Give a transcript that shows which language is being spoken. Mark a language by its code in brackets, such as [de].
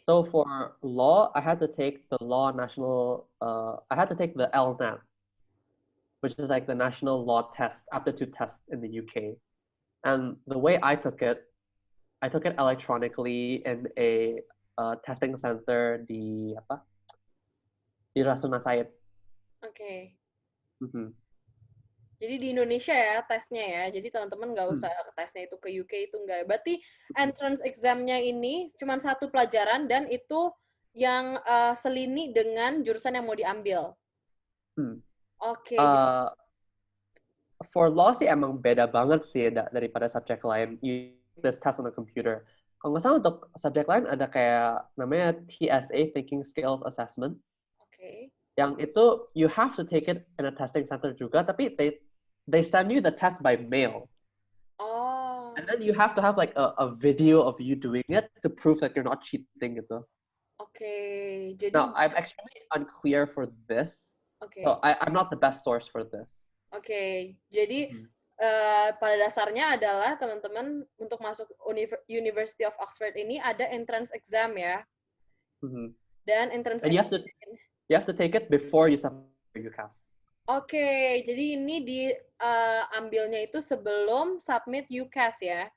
[en] So for law, I had to take the I had to take the LNAT, which is like the national law test, aptitude test in the UK. And the way I took it electronically in a testing center di Rasuna Said. [id] Oke. Mhm. Jadi di Indonesia ya tesnya ya. Jadi teman-teman nggak usah tesnya itu ke UK itu nggak. Berarti entrance exam-nya ini cuma satu pelajaran dan itu yang selini dengan jurusan yang mau diambil. Oke, Uh, [en] for law [id] sih emang beda banget sih daripada subjek lain. [en] You take this test on the computer. [id] Kalau nggak salah untuk subjek lain ada kayak namanya TSA Thinking Skills Assessment. oke. Yang itu [en] you have to take it in a testing center [id] juga, tapi [en] they send you the test by mail. Oh, And then you have to have like a video of you doing it to prove that you're not cheating gitu. [id] oke. Jadi, [en] Now, I'm extremely unclear for this. So [id] oke. [en] I'm not the best source for this. [id] Oke. Jadi, pada dasarnya adalah teman-teman untuk masuk University of Oxford ini ada entrance exam ya. Dan entrance [en] And exam. you have to take it before you submit your UCAS. [id] Oke, jadi ini ambilnya itu sebelum submit UCAS ya.